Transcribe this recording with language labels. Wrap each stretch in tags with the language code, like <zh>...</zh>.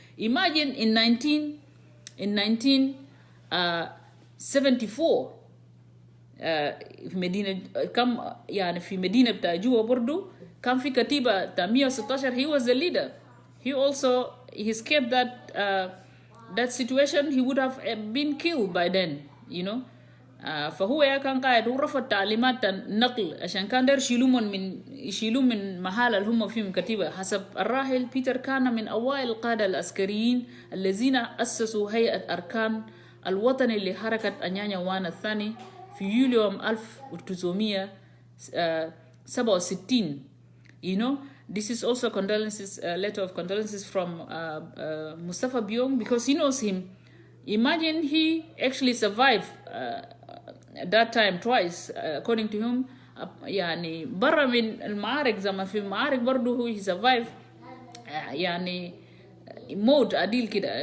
<en>Imagine in 1974</en> <ar>في مدينة كم يعني في مدينة بتاع جوبا برضو كان في كتيبة بتاع 116.</ar> <en>He was the leader. He escaped that that situation, he would have been killed by then, you know.</en> <ar>فهو يا كان قاعد ورفض تعليمات النقل عشان كان داير يشيلون من محل اللي هم فيهم كتيبة. حسب الراحل بيتر كان من أوائل القادة العسكريين الذين أسسوا هيئة أركان الوطني لحركة أنيانيا وان الثاني في يوليو 1967.</ar> <en>You know, this is also condolences, letter of condolences from Mustafa Biong, because he knows him. Imagine he actually survived that time twice, according to him.</en> <ar>يعني برا من المعارك زمان في المعارك برضو هو</ar> <en>he survived</en> <ar>يعني موت عديل كده.</ar>